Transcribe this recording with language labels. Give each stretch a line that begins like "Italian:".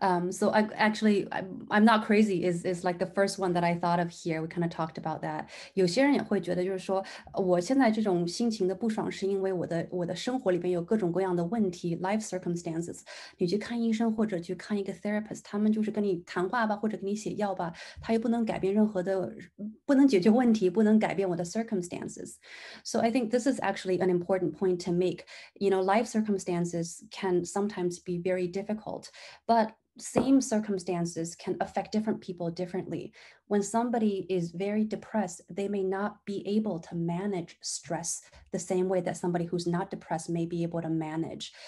English: So I'm not crazy is like the first one that I thought of here. We kind of talked about that.
Chinese: 有些人也会觉得就是说我现在这种心情的不爽是因为我的生活里边有各种各样的问题
English: life circumstances.
Chinese: 你去看医生或者去看一个 therapist， 他们就是跟你谈话吧，或者给你写药吧，他又不能改变任何的，不能解决问题，不能改变我的 circumstances.
English: So I think this is actually an important point to make. You know, life circumstances can sometimes be very difficult, but same circumstances can affect different people differently. When somebody is very depressed, they may not be able to manage stress the same way that somebody who's not depressed may be able to manage.